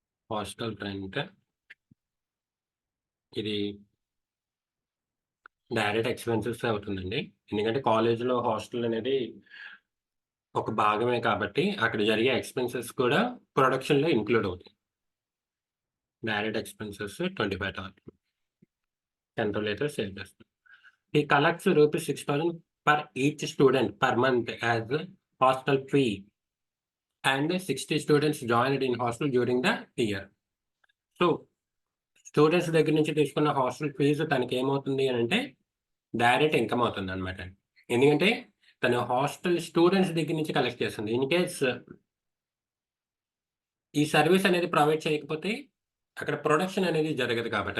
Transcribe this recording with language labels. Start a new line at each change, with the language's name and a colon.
Telugu: Hostel rent ఇది direct expenses అవుతుందండి. ఎందుకంటే కాలేజ్‌లో హాస్టల్ అనేది ఒక భాగమే కాబట్టి అక్కడ జరిగే ఎక్స్‌పెన్సెస్ కూడా ప్రొడక్షన్‌లో ఇంక్లూడ్ అవుతాయి. డైరెక్ట్ ఎక్స్‌పెన్సెస్ 25,000 కంట్రోల్ అయితే సేవ్ చేస్తుంది.
English: He collects rupees 6,000 per each student per month as hostel fee, and 60 students joined in hostel during the year.
Telugu: So, students దగ్గర నుంచి తీసుకున్న హాస్టల్ ఫీజు తనకేమవుతుంది అనంటే, డైరెక్ట్ ఇన్‌కమ్ అవుతుందనమాట. ఎందుకంటే, తను హాస్టల్ స్టూడెంట్స్ దగ్గర నుంచి కలెక్ట్ చేస్తుంది. ఇన్ కేస్ ఈ సర్విస్ అనేది ప్రొవైడ్ చేయకపోతే, అక్కడ ప్రొడక్షన్ అనేది జరగదు కాబట్టి.